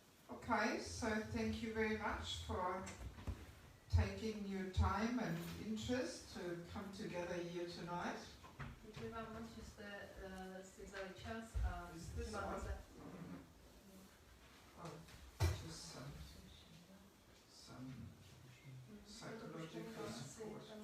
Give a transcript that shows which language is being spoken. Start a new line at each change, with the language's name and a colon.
English: Okay, so thank you very much for taking your time and interest to come together here tonight.
Czech: Děkuji vám moc, že jste si vzali čas a máte se.
English: Just some psychological support.